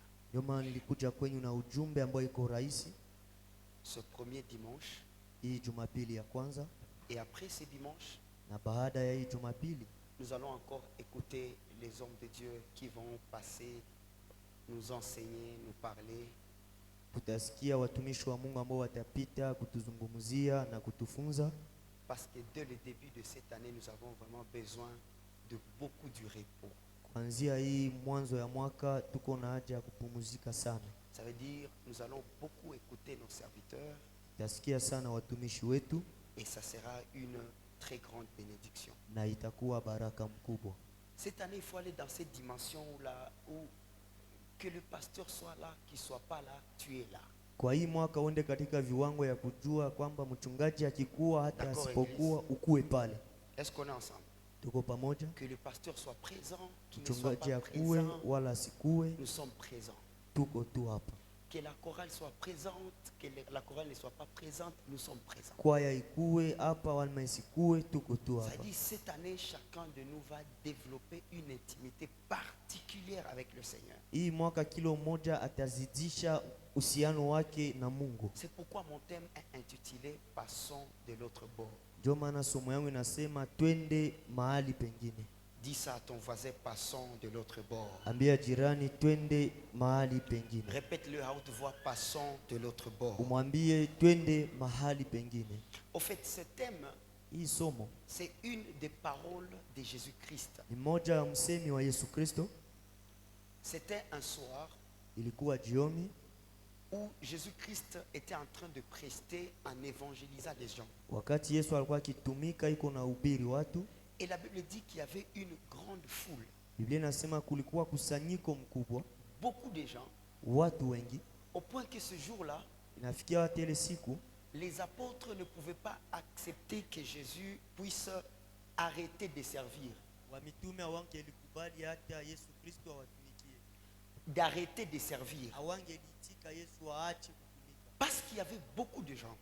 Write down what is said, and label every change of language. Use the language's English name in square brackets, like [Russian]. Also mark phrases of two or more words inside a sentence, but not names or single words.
[Swahili] Ndio maana nilikuja kwenyu na ujumbe ambao iko rahisi [French] Ce premier dimanche, [Swahili] hii Jumapili ya kwanza, [French] et après ce dimanche, [Swahili] na baada ya hii Jumapili [French] nous allons encore écouter les hommes de Dieu qui vont passer, nous enseigner, nous parler. [Swahili] tutasikia watumishi wa Mungu ambao watapita kutuzungumzia na kutufunza, [French] Parce que dès le début de cette année, nous avons vraiment besoin de beaucoup du repos. [Swahili] kuanzia hii mwanzo ya mwaka tuko na haja ya kupumzika sana. [French] Ça veut dire nous allons beaucoup écouter nos serviteurs [Swahili] Tutasikia sana watumishi wetu [French] et ça sera une très grande bénédiction. [Swahili] na itakuwa baraka mkubwa. [French] Cette année, il faut aller dans cette dimension où que le pasteur soit là, qu'il ne soit pas là, tu es là. [Swahili] Kwa hii mwaka uende katika viwango ya kujua kwamba mchungaji akikuwa hata [French] D'accord, [Swahili] asipokuwa ukue pale. [French] Est-ce qu'on est ensemble? [Swahili] Tuko pamoja, [French] Que le pasteur soit présent, qu'il ne soit [Swahili] mchungaji [French] pas [Swahili] akue [French] présent, [Swahili] wala asikue, [French] nous sommes présents. [Swahili] tuko tu hapa. [French] Que la chorale soit présente, que la chorale ne soit pas présente, nous sommes présents. [Swahili] Kwaya ikue hapa wala isikue, tuko tu [French] Ça [Swahili] hapa. [French] dit, cette année, chacun de nous va développer une intimité particulière avec le Seigneur. [Swahili] Hii mwaka kilo mmoja atazidisha uhusiano wake na Mungu. [French] C'est pourquoi mon thème est intitulé Passons de l'autre bord. [Swahili] Ndio maana somo yangu inasema twende mahali pengine. [French] Dis ça à ton voisin, passons de l'autre bord. [Swahili] Ambia jirani twende mahali pengine. [French] Répète-le à haute voix, passons de l'autre bord. [Swahili] Umwambie twende mahali pengine. [French] Au fait, ce thème, [Swahili] Hii somo [French] c'est une des paroles de Jésus-Christ. [Swahili] ni moja ya msemi wa Yesu Kristo. [French] C'était un soir [Swahili] Ilikuwa jioni [French] où Jésus-Christ était en train de prester en évangélisant les gens. [Swahili] wakati Yesu alikuwa akitumika iko na ubiri watu. [French] Et la Bible dit qu'il y avait une grande foule, [Swahili] Biblia inasema kulikuwa kusanyiko mkubwa, [French] beaucoup de gens, [Swahili] watu wengi. [French] au point que ce jour-là, [Swahili] Inafikia hata ile siku [French] les apôtres ne pouvaient pas accepter que Jésus puisse arrêter de servir, [Swahili] wamitume hawangelikubali hata Yesu Kristo awatumikie, [French] d'arrêter de servir, [Swahili] hawangeliitika Yesu aache kutumika, [French] parce qu'il y avait beaucoup de gens.